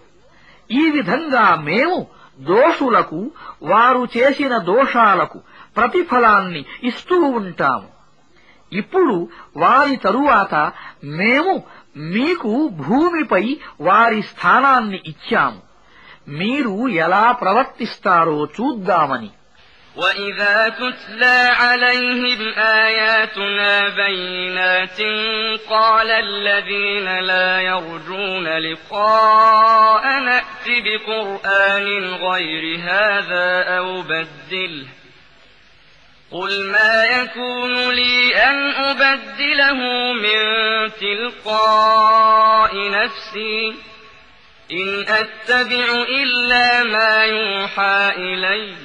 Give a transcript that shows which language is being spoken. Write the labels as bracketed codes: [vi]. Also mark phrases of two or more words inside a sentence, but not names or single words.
[te] ఈ విధంగా మేము దోషులకు వారు చేసిన దోషాలకు ప్రతిఫలాన్ని ఇస్తూ ఉంటాము. ఇప్పుడు వారి తరువాత మేము మీకు భూమిపై వారి స్థానాన్ని ఇచ్చాము. మీరు ఎలా ప్రవర్తిస్తారో చూద్దామని. [ar] وَإِذَا تُتْلَى عَلَيْهِمْ آيَاتُنَا بَيِّنَاتٍ قَالَ الَّذِينَ لَا يَرْجُونَ لِقَاءَنَا ائْتِ بِقُرْآنٍ غَيْرِ هَذَا أَوْ بَدِّلْهُ قُلْ مَا يَكُونُ لِي أَنْ أُبَدِّلَهُ مِنْ تِلْقَاءِ نَفْسِي إِنْ أَتَّبِعُ إِلَّا مَا يُوحَى إِلَيَّ